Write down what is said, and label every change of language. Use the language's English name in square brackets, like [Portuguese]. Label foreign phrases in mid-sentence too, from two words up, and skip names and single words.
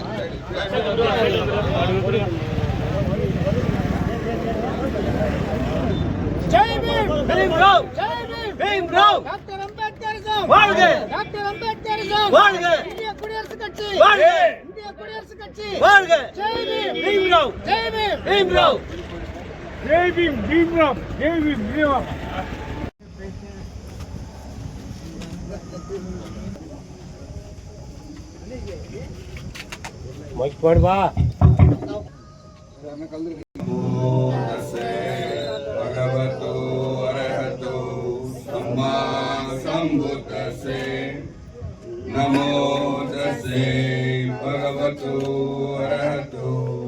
[Tamil] ஜெய் பீம், பீம்ராவ், ஜெய் பீம், பீம்ராவ், டாக்டர் அம்பேத்கரிசம் வாழ்க, டாக்டர் அம்பேத்கரிசம் வாழ்க, இந்திய குடியரசுக் கட்சி வாழ்க, இந்திய குடியரசுக் கட்சி வாழ்க, ஜெய் பீம், பீம்ராவ், ஜெய் பீம், பீம்ராவ், ஜெய் பீம், பீம்ராவ், ஜெய் பீம், பீம்ராவ். மைக் போடுவா. [Pali] भगवतो अरहतो सम्मा सम्बुद्धस्से नमो तस्से भगवतो अरहतो